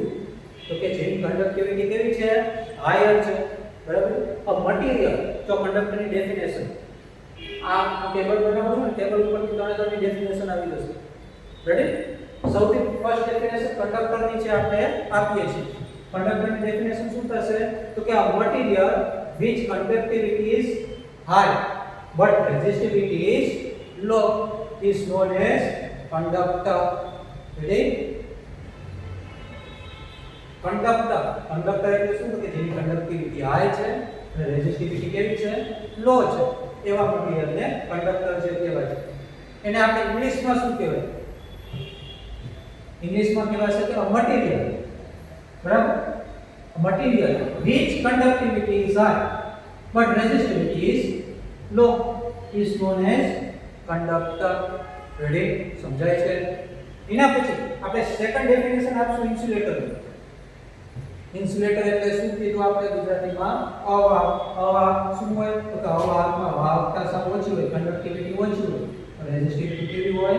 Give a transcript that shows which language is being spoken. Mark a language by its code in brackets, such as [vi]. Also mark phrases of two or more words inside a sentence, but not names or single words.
[gu] તો કે જેની કંડક્ટિવિટી કેવી છે? હાયર છે, બરાબર. આ મટીરીયલ તો કંડક્ટરની ડેફિનેશન આ ટેબલ બનાવો છો ને, ટેબલ ઉપરથી ત્રણેની ડેફિનેશન આવી જશે. રેડી? સૌથી [en] first definition [gu] કંડક્ટરની છે આપણે આપીએ છીએ. કંડક્ટરની ડેફિનેશન શું થશે? તો કે આ મટીરીયલ [en] which conductivity is high but resistivity is low is known as conductor. [gu] Ready? કંડક્ટર એટલે શું? તો કે જેની કંડક્ટિવિટી હાઈ છે અને રેઝિસ્ટિવિટી કેવી છે? લો છે એવા મટીરીયલને કંડક્ટર છે કહેવાય છે. એને આપણે ઇંગ્લિશમાં શું કહેવાય? ઇંગ્લિશમાં કહેવાય છે કે મટીરીયલ, બરાબર. [en] મટીરીયલ which conductivity is high but resistivity is low is known as conductor. [gu] Ready? સમજાય છે? એના પછી આપણે સેકન્ડ ડેફિનેશન આપશું ઇન્સ્યુલેટર. ઇન્સ્યુલેટર એટલે શું કીધું આપણે ગુજરાતીમાં? અવાહક. અવાહક શું હોય? તો કે અવાહકમાં વાહકતા સાવ ઓછી હોય, કંડક્ટિવિટી ઓછી હોય, રેઝિસ્ટિવિટી કેવી હોય?